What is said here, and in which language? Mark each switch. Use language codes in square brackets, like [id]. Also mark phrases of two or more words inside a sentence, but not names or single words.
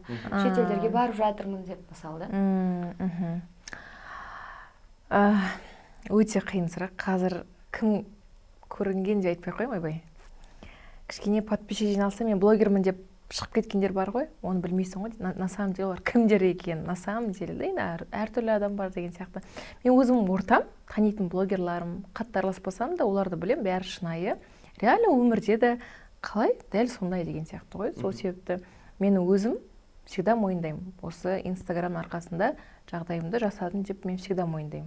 [kk] Шетелдерге барып жатырмын деп, мысалы, да. Өте қиын сұрақ. Қазір кім көрінген деп айтпай қоймай бай. Кішкене подписчик жиналса, мен блогермін деп шығып кеткендер бар ғой, оны білмейсің ғой. [ru] На самом деле [kk] олар кімдер екен, [ru] на самом деле, [kk] әртүрлі адам бар деген сияқты. Мен өзім ортам, танитын блогерларым, қатты араласпасам да, оларды білем, бәрі шынайы. Реально өмірде де қалай дәл сондай деген сияқты ғой. Сол себепті мен өзім всегда мойындаймын, осы Инстаграм арқасында жағдайымды жасадым деп мен всегда мойындаймын.